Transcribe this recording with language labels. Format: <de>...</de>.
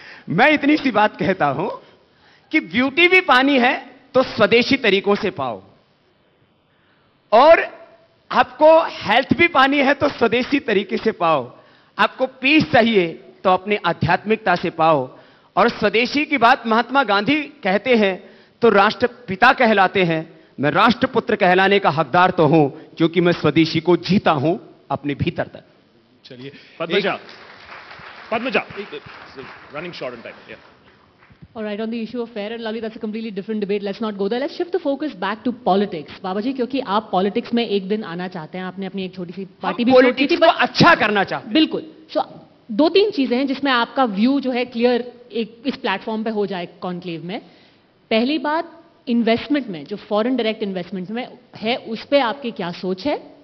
<hi>मैं इतनी सी बात कहता हूं कि ब्यूटी भी पानी है तो स्वदेशी तरीकों से पाओ, और आपको हेल्थ भी पानी है तो स्वदेशी तरीके से पाओ। आपको पीस चाहिए तो अपनी आध्यात्मिकता से पाओ, और स्वदेशी की बात महात्मा गांधी कहते हैं तो राष्ट्रपिता कहलाते हैं। मैं राष्ट्रपुत्र कहलाने का हकदार तो हूं, क्योंकि मैं स्वदेशी को जीता हूं अपने भीतर तक। चलिए</hi> <en>Padmaja, Padmaja, running short on time. Yeah. All right, on the issue of fair and lovely, that's a completely different debate. Let's not go there. Let's shift the focus back to politics.</en> <hi>बाबा जी, क्योंकि आप पॉलिटिक्स में एक दिन आना चाहते हैं, आपने अपनी एक छोटी सी पार्टी भी छोड़ी थी, पर अच्छा करना चाहते हैं। बिल्कुल। सो दो तीन चीजें हैं जिसमें आपका व्यू जो है क्लियर एक इस प्लेटफॉर्म पे हो जाए कॉन्क्लेव में। पहली बात, इन्वेस्टमेंट में जो फॉरेन डायरेक्ट इन्वेस्टमेंट में है उस पर आपकी क्या सोच है।</hi>